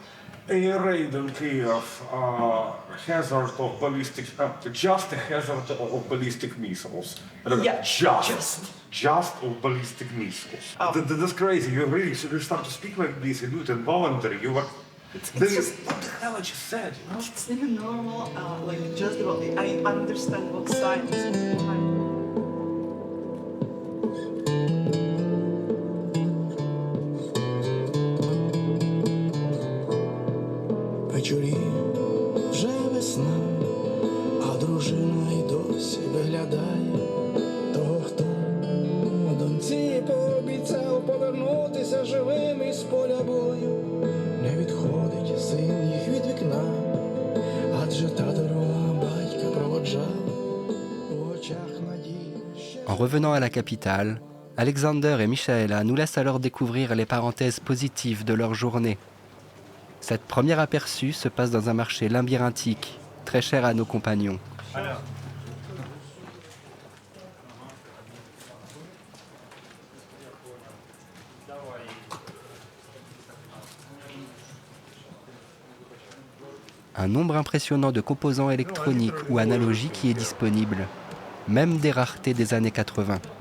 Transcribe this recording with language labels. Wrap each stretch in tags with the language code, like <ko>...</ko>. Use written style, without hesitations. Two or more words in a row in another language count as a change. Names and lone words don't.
<en>A raid in Kyiv, hazard of ballistic, just a hazard of ballistic missiles. Yeah, just of ballistic missiles. That's crazy. You start to speak like this, you do it involuntary. It's just, what the hell I just said, you know? It's even normal, like just about it. I understand what science is behind.</en> <uk>Вечорі вже весна, а дружина й досі виглядає того, хто доньці пообіцяв повернутися живим із поля бою. Не відходить син їх від вікна, адже та дорога</uk> <fr>revenant à la capitale, Alexander et Michaela nous laissent alors découvrir les parenthèses positives de leur journée. Cette première aperçu se passe dans un marché labyrinthique, très cher à nos compagnons. Un nombre impressionnant de composants électroniques ou analogiques y est disponible, même des raretés des années 80.</fr>